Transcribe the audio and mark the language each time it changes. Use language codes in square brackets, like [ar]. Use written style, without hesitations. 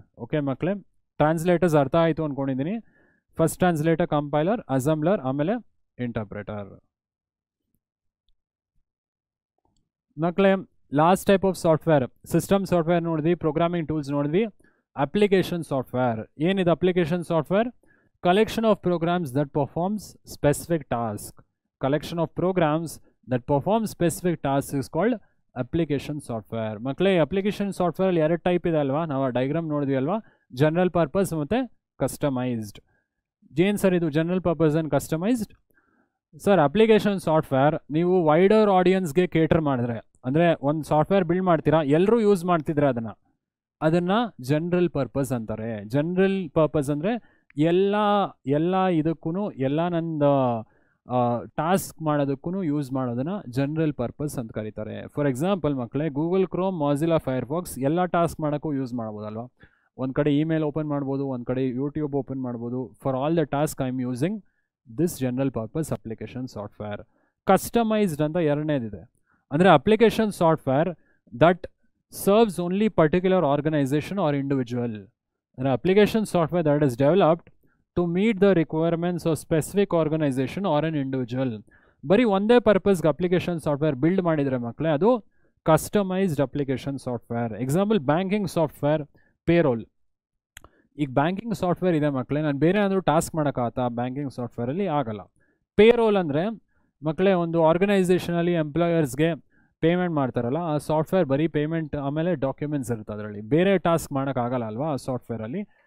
[kn] Okay ಮಕ್ಕಳೇ, translators ಅರ್ಥ ಆಯಿತು ಅಂದ್ಕೊಂಡಿದ್ದೀನಿ. ಫಸ್ಟ್ ಟ್ರಾನ್ಸ್ಲೇಟರ್ ಕಂಪೈಲರ್, ಅಸೆಂಬ್ಲರ್, ಆಮೇಲೆ ಇಂಟರ್ಪ್ರೆಟರ್. ಮಕ್ಕಳೇ, last type of software, system software ನೋಡಿದ್ವಿ, ಪ್ರೋಗ್ರಾಮಿಂಗ್ ಟೂಲ್ಸ್ ನೋಡಿದ್ವಿ. ಅಪ್ಲಿಕೇಶನ್ ಸಾಫ್ಟ್ವೇರ್ ಏನಿದೆ? [en] Application software collection of programs that performs specific task. Collection of programs that perform specific tasks is called application software. [kn] ಮಕ್ಕಳೇ, application software ಅಲ್ಲಿ 2 type ಇದೆ ಅಲ್ವಾ, ನಾವು diagram ನೋಡಿದ್ವಿ ಅಲ್ವಾ, ಜನರಲ್ ಪರ್ಪಸ್ ಮತ್ತು ಕಸ್ಟಮೈಸ್ಡ್. ಏನು ಸರ್ ಇದು general purpose and customised? Sir, application software ನೀವು ವೈಡರ್ ಆಡಿಯನ್ಸ್ಗೆ ಕೇಟರ್ ಮಾಡಿದ್ರೆ, ಅಂದರೆ ಒಂದು ಸಾಫ್ಟ್ವೇರ್ ಬಿಲ್ಡ್ ಮಾಡ್ತೀರಾ, ಎಲ್ಲರೂ ಯೂಸ್ ಮಾಡ್ತಿದ್ರೆ ಅದನ್ನು ಜನರಲ್ ಪರ್ಪಸ್ ಅಂತಾರೆ. ಜನರಲ್ ಪರ್ಪಸ್ ಅಂದರೆ ಎಲ್ಲ ಇದಕ್ಕೂ, ಎಲ್ಲ ನಂದು ಟಾಸ್ಕ್ ಮಾಡೋದಕ್ಕೂ ಯೂಸ್ ಮಾಡೋದನ್ನು ಜನರಲ್ ಪರ್ಪಸ್ ಅಂತ ಕರೀತಾರೆ. ಫಾರ್ ಎಕ್ಸಾಂಪಲ್ ಮಕ್ಕಳೇ, ಗೂಗಲ್ ಕ್ರೋಮ್, ಮೊಜಿಲ್ಲಾ ಫೈರ್ಫಾಕ್ಸ್ ಎಲ್ಲ ಟಾಸ್ಕ್ ಮಾಡೋಕ್ಕೂ ಯೂಸ್ ಮಾಡ್ಬೋದಲ್ವ. ಒಂದು ಕಡೆ ಇಮೇಲ್ ಓಪನ್ ಮಾಡ್ಬೋದು, [en] ಒಂದು ಕಡೆ YouTube open ಮಾಡ್ಬೋದು. For all the task I am using this general purpose application software. [kn] Customised ಅಂತ ಎರಡನೇದಿದೆ, ಅಂದರೆ [en] Application software that serves only particular organization or individual. An application software that is developed to meet the requirements of specific organization or an individual. [kn] ಬರೀ ಒಂದೇ ಪರ್ಪಸ್ಗೆ application software build ಮಾಡಿದರೆ ಮಕ್ಕಳೇ, ಅದು customised application software. Example, banking software, payroll. ಈಗ banking software ಇದೆ ಮಕ್ಕಳೇ, ನಾನು ಬೇರೆ ಏನಾದರೂ ಟಾಸ್ಕ್ ಮಾಡೋಕ್ಕಾಗತ್ತಾ? ಬ್ಯಾಂಕಿಂಗ್ ಸಾಫ್ಟ್ವೇರಲ್ಲಿ ಆಗಲ್ಲ. ಪೇರೋಲ್ ಅಂದರೆ ಮಕ್ಕಳೇ, ಒಂದು ಆರ್ಗನೈಸೇಷನಲ್ಲಿ ಎಂಪ್ಲಾಯರ್ಸ್ಗೆ ಪೇಮೆಂಟ್ ಮಾಡ್ತಾರಲ್ಲ, ಆ ಸಾಫ್ಟ್ವೇರ್ ಬರೀ ಪೇಮೆಂಟ್ ಆಮೇಲೆ ಡಾಕ್ಯುಮೆಂಟ್ಸ್ ಇರುತ್ತೆ, ಅದರಲ್ಲಿ ಬೇರೆ ಟಾಸ್ಕ್ ಮಾಡೋಕ್ಕಾಗಲ್ಲ ಅಲ್ವಾ ಆ ಸಾಫ್ಟ್ವೇರಲ್ಲಿ.